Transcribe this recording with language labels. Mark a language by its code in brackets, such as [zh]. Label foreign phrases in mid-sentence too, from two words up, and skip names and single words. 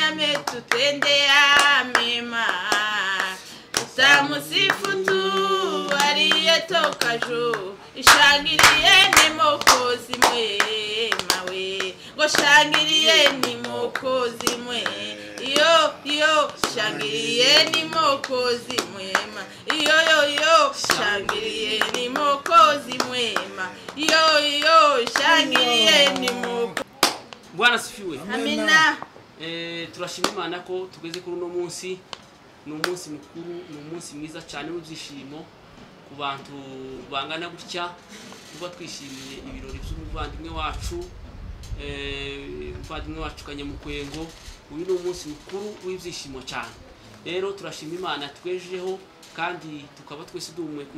[sw] ametutendea mema tutamusifu tu aliyetoka juu shangilieni Mwokozi mwema we ngo shangilieni Mwokozi mwema yo shangilieni Mwokozi mwema yo shangilieni Mwokozi mwema yo shangilieni Mwokozi. Bwana sifiwe. Amina. [rw] Turashima Imana ko tugeze kuri uno munsi n'umunsi mukuru n'umunsi mwiza cyane w'ibyishimo ku bantu bangana gutya kuba twishimiye ibirori by'umuvandimwe wacu Kanyamukwengo uyu ni umunsi mukuru w'ibyishimo cyane rero turashima Imana twejeho kandi tukaba twese duhumwe ku